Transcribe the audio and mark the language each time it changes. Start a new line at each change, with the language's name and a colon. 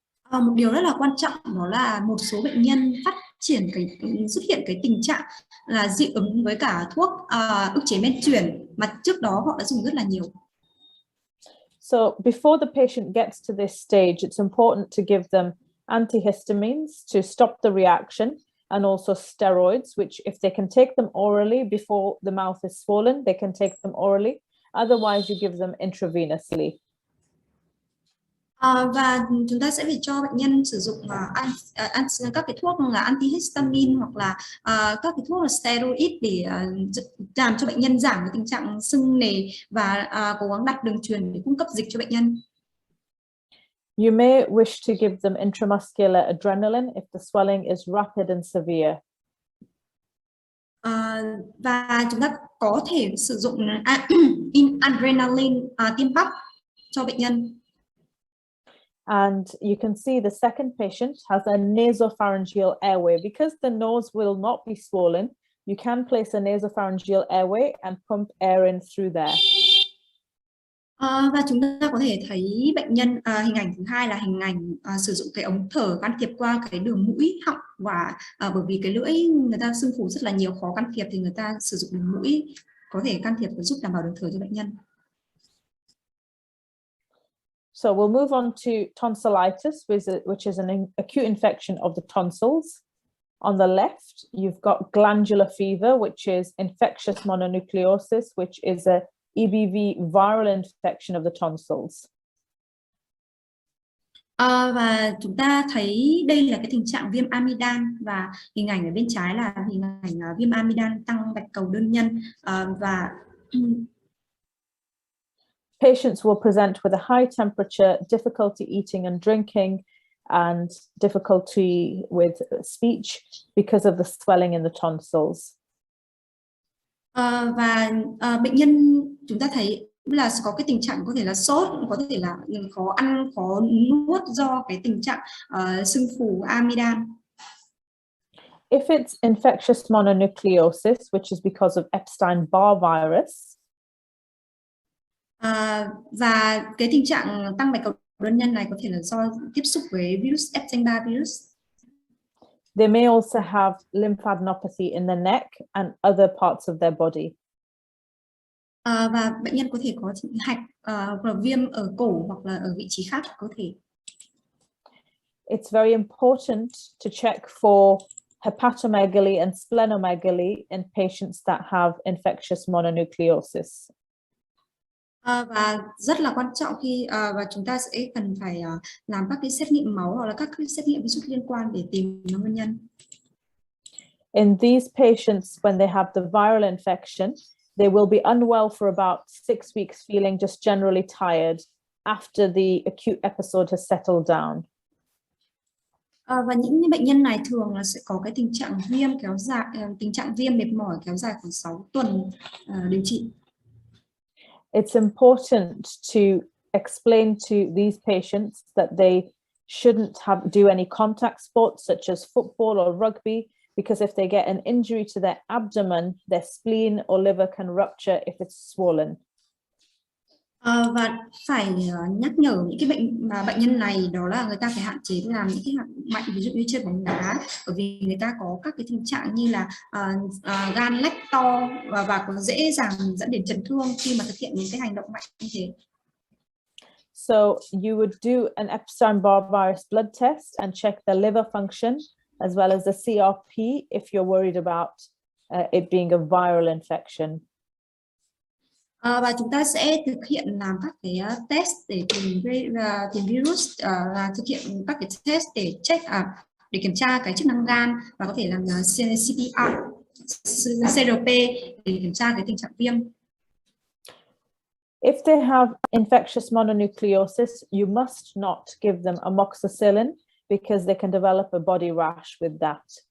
Vietnamese: Một điều rất là quan trọng đó là một số bệnh nhân xuất hiện cái tình trạng là dị ứng với cả thuốc ức chế men chuyển mà trước đó họ đã dùng rất là nhiều.
English: So before the patient gets to this stage, it's important to give them antihistamines to stop the reaction, and also steroids, which if they can take them orally before the mouth is swollen, they can take them orally. Otherwise, you give them intravenously.
Vietnamese: Và chúng ta sẽ phải cho bệnh nhân sử dụng các cái thuốc là antihistamine hoặc là các cái thuốc là steroid để làm cho bệnh nhân giảm cái tình trạng sưng nề, và cố gắng đặt đường truyền để cung cấp dịch cho bệnh nhân.
English: You may wish to give them intramuscular adrenaline if the swelling is rapid and severe.
Vietnamese: Và chúng ta có thể sử dụng adrenaline tiêm bắp cho bệnh nhân.
English: And you can see the second patient has a nasopharyngeal airway. Because the nose will not be swollen, you can place a nasopharyngeal airway and pump air in through there.
Vietnamese: Và chúng ta có thể thấy bệnh nhân, hình ảnh thứ hai là hình ảnh sử dụng cái ống thở can thiệp qua cái đường mũi họng, và bởi vì cái lưỡi người ta sưng phù rất là nhiều, khó can thiệp, thì người ta sử dụng đường mũi có thể can thiệp và giúp đảm bảo đường thở cho bệnh nhân.
English: So we'll move on to tonsillitis, which is an acute infection of the tonsils. On the left, you've got glandular fever, which is infectious mononucleosis, which is a EBV viral infection of the tonsils.
Vietnamese: Và chúng ta thấy đây là cái tình trạng viêm amidan, và hình ảnh ở bên trái là hình ảnh viêm amidan tăng bạch cầu đơn nhân, và
English: patients will present with a high temperature, difficulty eating and drinking, and difficulty with speech because of the swelling in the tonsils.
Vietnamese: Và bệnh nhân chúng ta thấy là có cái tình trạng có thể là sốt, có thể là khó ăn, khó nuốt do cái tình trạng sưng phù amidan.
English: If it's infectious mononucleosis, which is because of Epstein-Barr virus,
Vietnamese: và cái tình trạng tăng bạch cầu đơn nhân này có thể là do tiếp xúc với virus Epstein-Barr virus.
English: they may also have lymphadenopathy in the neck and other parts of their body.
Vietnamese: Và bệnh nhân có thể có hạch hoặc là viêm ở cổ hoặc là ở vị trí khác có thể.
English: It's very important to check for hepatomegaly and splenomegaly in patients that have infectious mononucleosis.
Vietnamese: Và rất là quan trọng khi và chúng ta sẽ cần phải làm các cái xét nghiệm máu hoặc là các cái xét nghiệm virus liên quan để tìm nguyên nhân.
English: In these patients, when they have the viral infection, they will be unwell for about 6 weeks, feeling just generally tired after the acute episode has settled down.
Vietnamese: Và những bệnh nhân này thường là sẽ có cái tình trạng viêm kéo dài, tình trạng viêm mệt mỏi kéo dài khoảng 6 tuần điều trị.
English: It's important to explain to these patients that they shouldn't do any contact sports such as football or rugby, because if they get an injury to their abdomen, their spleen or liver can rupture if it's swollen.
Vietnamese: Và phải nhắc nhở những cái bệnh nhân này, đó là người ta phải hạn chế làm những cái hoạt động mạnh, ví dụ như chơi bóng đá, bởi vì người ta có các cái tình trạng như là gan lách to và có dễ dàng dẫn đến chấn thương khi mà thực hiện những cái hành động mạnh như thế.
English: So you would do an Epstein-Barr virus blood test and check the liver function as well as the CRP if you're worried about it being a viral infection.
Vietnamese: Và chúng ta sẽ thực hiện làm các cái test để tìm virus, thực hiện các cái test để check để kiểm tra cái chức năng gan, và có thể làm CPR, CRP để kiểm tra cái tình trạng viêm.
English: If they have infectious mononucleosis, you must not give them amoxicillin because they can develop a body rash with that.